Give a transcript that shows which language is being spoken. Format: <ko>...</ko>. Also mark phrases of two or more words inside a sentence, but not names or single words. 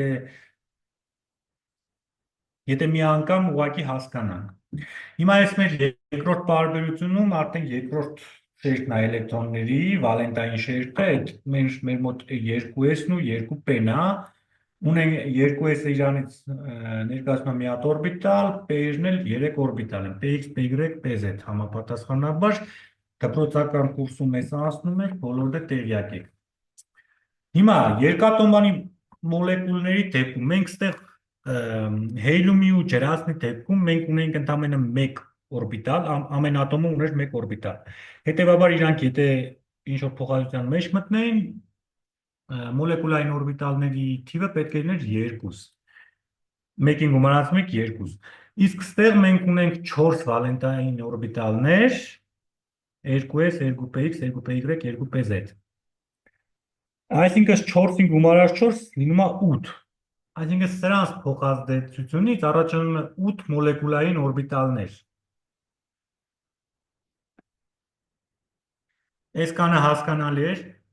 <hy>եթե մի անգամ ուղղակի հասկանանք։ Հիմա այս մեր երկրորդ պարբերությունում արդեն երկրորդ շերտն է էլեկտրոնների, վալենտային շերտը, այդ մեր մոտ 2s-ն ու 2p-ն է, ունեն 2s-ը իրանից ներկայացնում է մի հատ օրբիտալ, p-ն էլ 3 օրբիտալ են, px, py, pz համապատասխանաբար, դպրոցական կուրսում ես անցնում եք, բոլորը տեղյակ եք։ Հիմա երկաթոմանի մոլեկուլների դեպքում մենք ստեղ հելիումի ու ջրածնի դեպքում մենք ունենք ընդամենը 1 օրբիտալ, ամեն ատոմը ուներ 1 օրբիտալ։ Հետևաբար իրանք եթե ինչ-որ փոխադրության մեջ մտնեին, մոլեկուլային օրբիտալների թիվը պետք է լիներ 2։ 1-ին գումարած 1 2։ Իսկ ստեղ մենք ունենք 4 վալենտային օրբիտալներ, 2s, 2px, 2py, 2pz։ Այսինքն 4-ին գումարած 4 լինում է 8։ Այսինքն սրանց փոխազդեցությունից առաջանում է 8 մոլեկուլային օրբիտալներ։ Այսքանը հասկանալի էր։</hy>